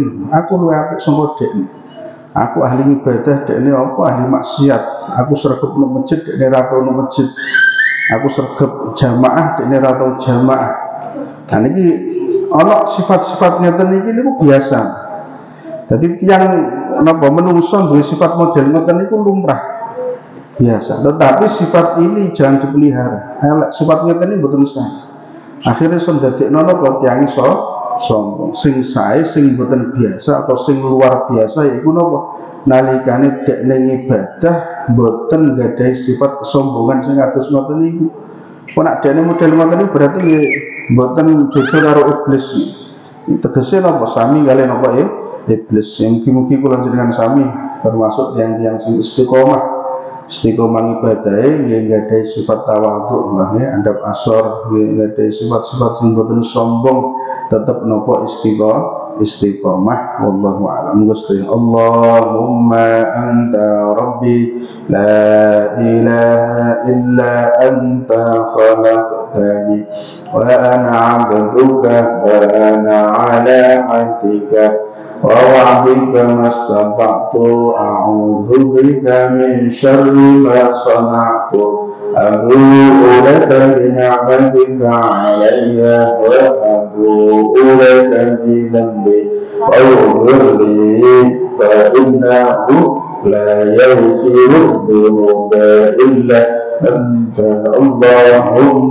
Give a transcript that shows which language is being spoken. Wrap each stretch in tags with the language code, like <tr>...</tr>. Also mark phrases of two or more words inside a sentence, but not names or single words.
<jv>Aku luwih apik saka dekne. Aku ahli ibadah, dekne apa ahli maksiat. Aku sregep nang masjid, dekne ra tau nang masjid. Aku sregep jamaah, dekne ra tau jamaah. Nah niki ana sifat-sifat ngeten iki niku biasa. Jadi tiang napa menungso duwe sifat model ngoten niku lumrah biasa.</jv> <id>Tetapi sifat ini jangan dipelihara.</id> <jv>Elek sifat ngeten iki mboten sah. Akhirnya son dadekno napa tiyang iso sombong. Sing sae sing boten biasa atau sing</jv> <id>luar biasa</id> <jv>yaiku napa? Nalikane dekne ibadah boten gadhahi sifat kesombongan sing kados ngoten niku. Kok nek dekne model ngoten niku berarti boten beda karo iblis. Tegese napa sami kali napa iblis. Mugi-mugi kula jenengan sami</jv> <id>termasuk yang</id> <jv>sing istiqomah ibadahe nggih gadhahi sifat tawadhu nggih andap asor nggih gadhahi sifat-sifat sing boten sombong tetep napa istiqomah</jv> <ar>والله أعلم. Gusti اللهم أنت ربي لا إله إلا أنت خلقتني وأنا عبدك وأنا على عهدك ووعدك ما استطعت أعوذ بك من شر ما صنعت أبوء لك بنعمتك علي وأبوء لك بذنبي فاغفر لي فإنه لا يغفر الذنوب إلا أنت اللهم</ar>